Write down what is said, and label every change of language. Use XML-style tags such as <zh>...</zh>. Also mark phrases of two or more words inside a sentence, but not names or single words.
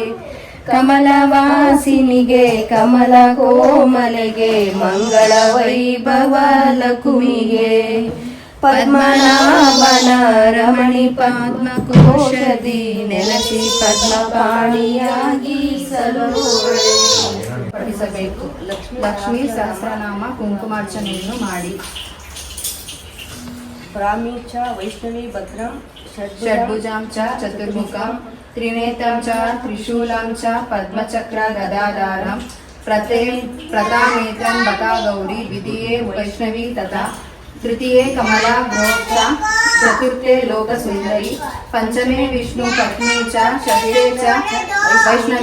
<kn>ಕಮಲವಾಸಿನಿಗೆ ಕಮಲ ಕೋಮಲೆಗೆ ಮಂಗಳ ವೈಭವ ಲಕುಮಿಗೆ ಪದ್ಮನಾಭನ ರಮಣಿ ಪದ್ಮಕೋಶದಿ ನೆಲೆಸಿ ಪದ್ಮಪಾಣಿಯಾಗಿ ಪಡಿಸಬೇಕು. ಲಕ್ಷ್ಮೀ ಸಹಸ್ರನಾಮ ಕುಂಕುಮಾರ್ಚನೆಯನ್ನು ಮಾಡಿ.</kn> <sa>ಬ್ರಾಹ್ಮೀ ಚ ವೈಷ್ಣವಿ ಭದ್ರಂ ಷಡ್ಭುಜಾಂ ಚ ಚತುರ್ಮುಖಂ ತ್ರಿನೇತ್ರಂ ಚ ತ್ರಿಶೂಲಂ ಚ ಪದ್ಮಚಕ್ರ ಗದಾಧಾರಂ ಪ್ರಥಾನೇತ್ರಂ ಬತಾ ಗೌರಿ ದ್ವಿತೀಯೇ ವೈಷ್ಣವಿ ತಥಾ ತೃತೀಯೇ ಕಮಲಾ ಗೋಕ್ಷ ಚತುರ್ಥೇ ಲೋಕಸುಂದರಿ ಪಂಚಮೇ ವಿಷ್ಣು ಪತ್ನಿ ಚ ಷಷ್ಠೇ ಚ ವೈಷ್ಣವಿ.</sa>